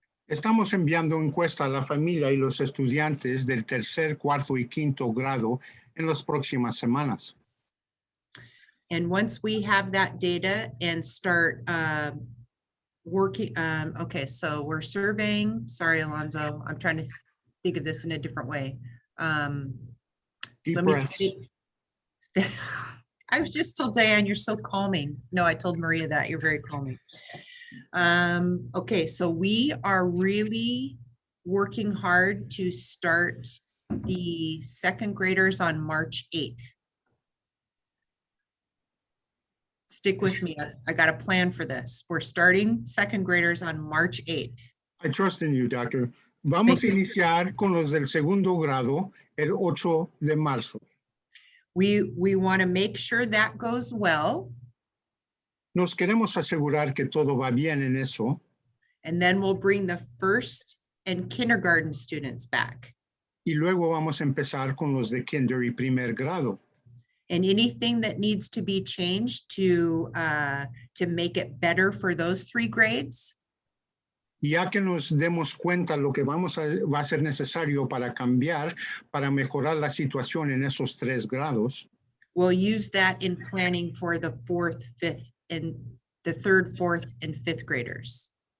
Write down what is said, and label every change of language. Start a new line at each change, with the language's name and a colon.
Spanish: Estamos enviando encuesta a la familia y los estudiantes del tercer, cuarto y quinto grado en las próximas semanas.
English: And once we have that data and start working, okay, so we're surveying, sorry, Alonzo, I'm trying to think of this in a different way. Deep Let me breaths. see. I was just told Diane, you're so calming. No, I told Maria that you're very calming. Okay, so we are really working hard to start the second graders on March 8th. Stick with me. I got a plan for this. We're starting second graders on March 8th. I trust in you, Doctor.
Spanish: Vamos a iniciar con los del segundo grado el 8 de marzo.
English: We want to make sure that goes well.
Spanish: Nos queremos asegurar que todo va bien en eso.
English: And then we'll bring the first and kindergarten students back.
Spanish: Y luego vamos a empezar con los de kinder y primer grado.
English: And anything that needs to be changed to make it better for those 3 grades.
Spanish: Ya que nos demos cuenta lo que va a ser necesario para cambiar, para mejorar la situación en esos 3 grados.
English: We'll use that in planning for the third, fourth, and fifth graders.